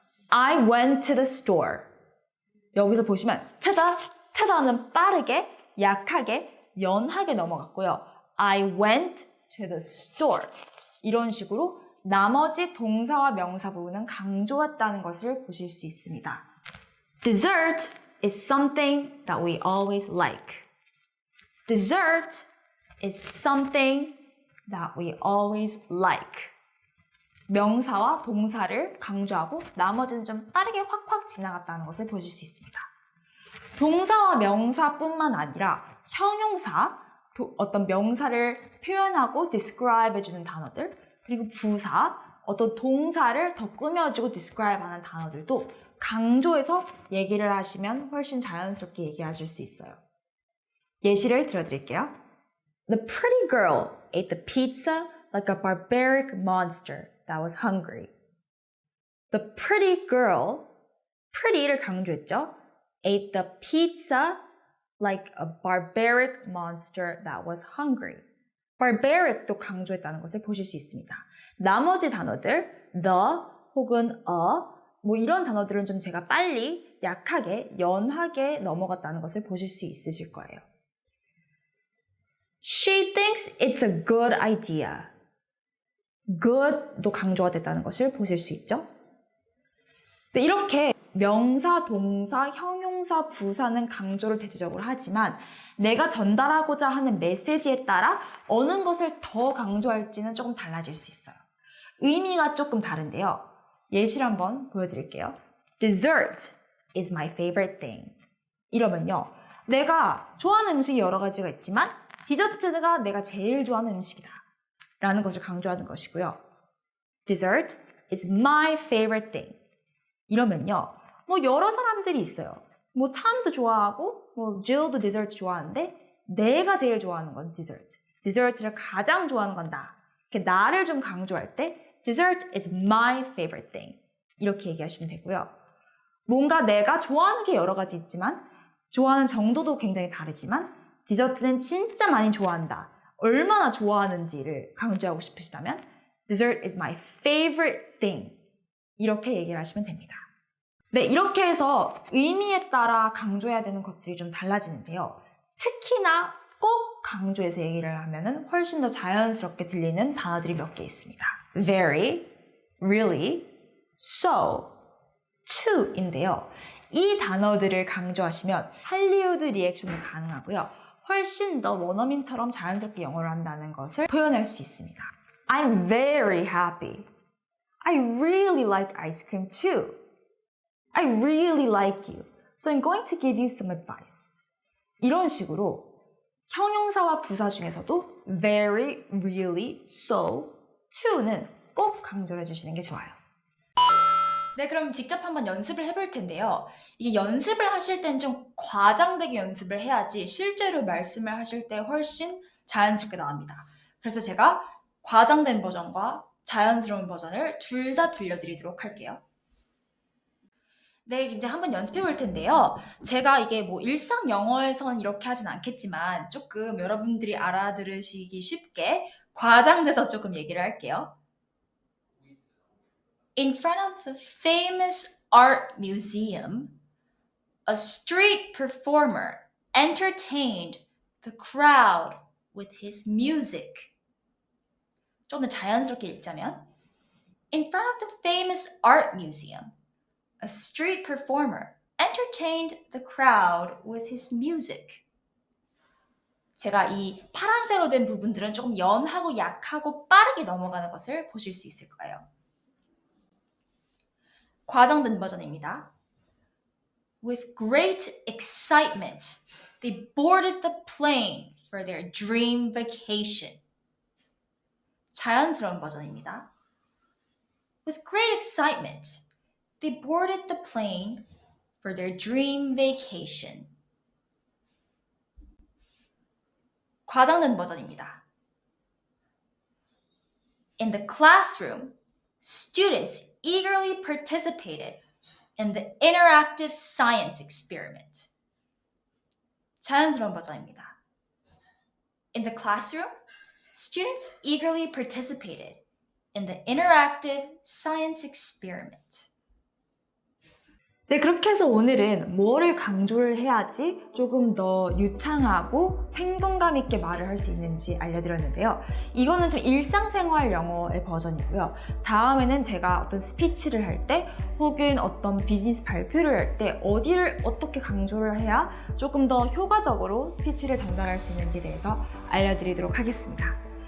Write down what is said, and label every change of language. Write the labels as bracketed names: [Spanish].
[English] I went to the store. [Korean] 여기서 보시면 차다는 빠르게, 약하게, 연하게 넘어갔고요. [English] I went to the store. [Korean] 이런 식으로 나머지 동사와 명사 부분은 강조했다는 것을 보실 수 있습니다. [English] Dessert is something that we always like. Dessert is something that we always like. [Korean] 명사와 동사를 강조하고 나머지는 좀 빠르게 확확 지나갔다는 것을 보실 수 있습니다. 동사와 명사뿐만 아니라 형용사, 어떤 명사를 표현하고 describe 해주는 단어들, 그리고 부사, 어떤 동사를 더 꾸며주고 describe 하는 단어들도 강조해서 얘기를 하시면 훨씬 자연스럽게 얘기하실 수 있어요. 예시를 들어드릴게요. [English] The pretty girl ate the pizza like a barbaric monster that was hungry. The pretty girl, pretty를 [Korean] 강조했죠. [English] ate the pizza like a barbaric monster that was hungry. [Korean] barbaric도 강조했다는 것을 보실 수 있습니다. 나머지 단어들, the 혹은 뭐 이런 단어들은 좀 제가 빨리, 약하게, 연하게 넘어갔다는 것을 보실 수 있으실 거예요. [English] She thinks it's a good idea. [Korean] good도 강조가 됐다는 것을 보실 수 있죠. 네, 이렇게 명사, 동사, 형용사, 부사는 강조를 대체적으로 하지만 내가 전달하고자 하는 메시지에 따라 어느 것을 더 강조할지는 조금 달라질 수 있어요. 의미가 조금 다른데요. 예시를 한번 보여드릴게요. [English] Dessert is my favorite thing. [Korean] 이러면요. 내가 좋아하는 음식이 여러 가지가 있지만 디저트가 내가 제일 좋아하는 음식이다 라는 것을 강조하는 것이고요. [English] Dessert is my favorite thing. [Korean] 이러면요. 뭐 여러 사람들이 있어요. 뭐 탐도 좋아하고 뭐 Jill도 디저트 좋아하는데 내가 제일 좋아하는 건 디저트. 디저트를 가장 좋아하는 건 나. 이렇게 나를 좀 강조할 때 [English] Dessert is my favorite thing. [Korean] 이렇게 얘기하시면 되고요. 뭔가 내가 좋아하는 게 여러 가지 있지만 좋아하는 정도도 굉장히 다르지만 디저트는 진짜 많이 좋아한다. 얼마나 좋아하는지를 강조하고 싶으시다면 [English] Dessert is my favorite thing. [Korean] 이렇게 얘기를 하시면 됩니다. 네, 이렇게 해서 의미에 따라 강조해야 되는 것들이 좀 달라지는데요. 특히나 꼭 강조해서 얘기를 하면은 훨씬 더 자연스럽게 들리는 단어들이 몇 개 있습니다. [English] Very, really, so, to인데요. [Korean] 이 단어들을 강조하시면 할리우드 리액션이 가능하고요. 훨씬 더 원어민처럼 자연스럽게 영어를 한다는 것을 표현할 수 있습니다. [English] I'm very happy. I really like ice cream too. I really like you. So I'm going to give you some advice. [Korean] 이런 식으로 형용사와 부사 중에서도 very, really, so, to는 꼭 강조를 해주시는 게 좋아요. 네, 그럼 직접 한번 연습을 해볼 텐데요. 이게 연습을 하실 땐 좀 과장되게 연습을 해야지 실제로 말씀을 하실 때 훨씬 자연스럽게 나옵니다. 그래서 제가 과장된 버전과 자연스러운 버전을 둘 다 들려드리도록 할게요. 네, 이제 한번 연습해 볼 텐데요. 제가 이게 뭐 일상 영어에선 이렇게 하진 않겠지만 조금 여러분들이 알아들으시기 쉽게 과장돼서 조금 얘기를 할게요. [English] In front of the famous art museum, a street performer entertained the crowd with his music. [Korean] 좀 더 자연스럽게 읽자면 [English] In front of the famous art museum, a street performer entertained the crowd with his music. [Korean] 제가 이 파란색으로 된 부분들은 조금 연하고 약하고 빠르게 넘어가는 것을 보실 수 있을 거예요. 과장된 버전입니다. [English] With great excitement, they boarded the plane for their dream vacation. [Korean] 자연스러운 버전입니다. [English] With great excitement, they boarded the plane for their dream vacation. [Korean] 과장된 버전입니다. [English] In the classroom, students eagerly participated in the interactive science experiment. [Korean] 자연스러운 버전입니다. [English] In the classroom, students eagerly participated in the interactive science experiment. [Korean] 네, 그렇게 해서 오늘은 뭐를 강조를 해야지 조금 더 유창하고 생동감 있게 말을 할 수 있는지 알려드렸는데요. 이거는 좀 일상생활 영어의 버전이고요. 다음에는 제가 어떤 스피치를 할 때 혹은 어떤 비즈니스 발표를 할 때 어디를 어떻게 강조를 해야 조금 더 효과적으로 스피치를 전달할 수 있는지에 대해서 알려드리도록 하겠습니다.